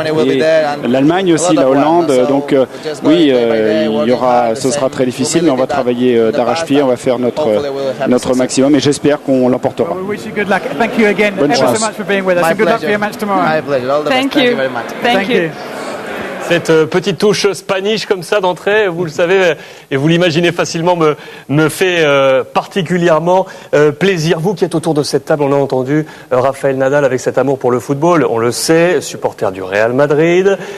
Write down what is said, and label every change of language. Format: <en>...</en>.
<fr>Et l'Allemagne aussi, la Hollande. Donc oui, ce sera très difficile, mais on va travailler d'arrache-pied, on va faire notre maximum et j'espère qu'on l'emportera.</fr> <en>Good luck. Thank you again ever so much for being with us. And good luck for your match tomorrow. My pleasure. Thank you very much. Thank you.</en> <fr>Cette petite touche spanish comme ça d'entrée, vous le savez et vous l'imaginez facilement, me fait particulièrement plaisir. Vous qui êtes autour de cette table, on a entendu Rafael Nadal avec cet amour pour le football, on le sait, supporter du Real Madrid.</fr>